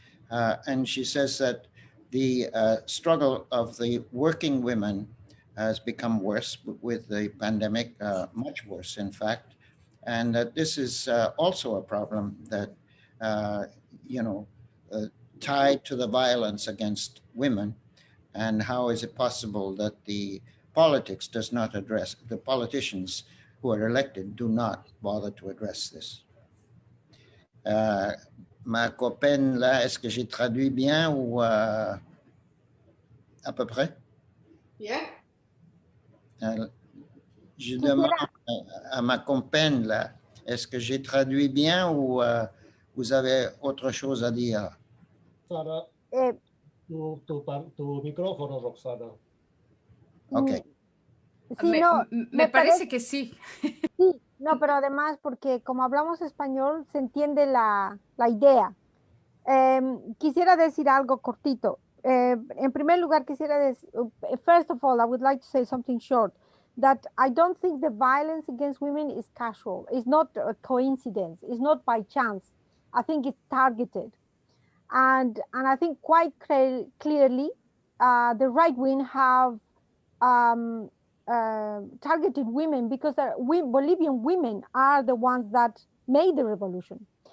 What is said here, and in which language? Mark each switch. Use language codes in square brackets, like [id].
[en] And she says that the struggle of the working women has become worse with the pandemic, much worse, in fact, and that this is also a problem that, tied to the violence against women. And how is it possible that the politics does not address, the politicians who are elected do not bother to address this? [fr] Ma copaine là, est-ce que j'ai traduit bien ou à peu près? Yeah. Je demande à ma compagne là, est-ce que j'ai traduit bien ou vous avez autre chose à dire? [es] Roxana, tu micrófono, Roxana. Ok. Sí, no, me parece que sí. Sí, no, pero además porque como hablamos español se entiende la idea. Quisiera decir algo cortito. En primer lugar, quisiera decir, [en] first of all, I would like to say something short, that I don't think the violence against women is casual. It's not a coincidence. It's not by chance. I think it's targeted. And I think quite clearly, the right wing have targeted women because Bolivian women are the ones that made the revolution.